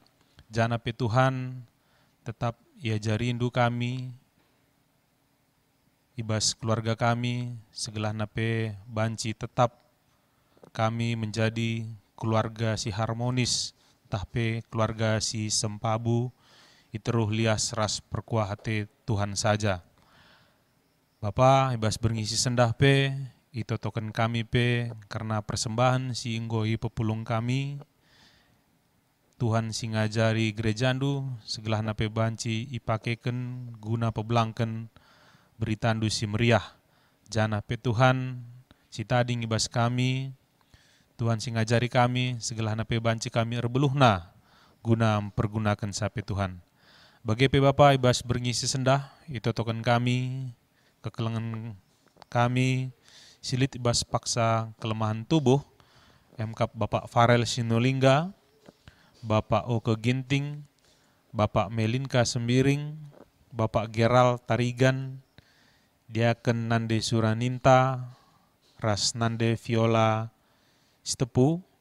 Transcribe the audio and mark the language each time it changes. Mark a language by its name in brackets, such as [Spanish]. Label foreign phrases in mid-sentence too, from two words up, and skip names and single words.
[Batak Karo] Jana pe Tuhan tetap ia jarindu kami, ibas keluarga kami, segelah nape banci tetap kami [Indonesian] menjadi keluarga [Batak Karo] si harmonis, tahpe keluarga si sempabu, iteruh lias ras perkuah hati Tuhan saja. Bapa, ibas berngisi sendah pe, itu token kami pe, karena persembahan si inggoi pepulung kami, Tuhan si ngajari gerejandu, segelah nape banci ipakeken guna pebelangken beritandu si meriah. Jana pe Tuhan, si tading ibas kami, Tuhan si ngajari kami, segelah nape banci kami erbeluhna, guna mempergunakan sape Tuhan. Bagi pe Bapa ibas berngisi sendah, itu token kami, kekelengan kami, silit ibas paksa kelemahan tubuh, emkap Bapak Farel Sinolingga, Bapak Oke Ginting, Bapak Melinka Sembiring, Bapak Geral Tarigan, Diaken Nande Suraninta, Ras Nande Viola Stepu,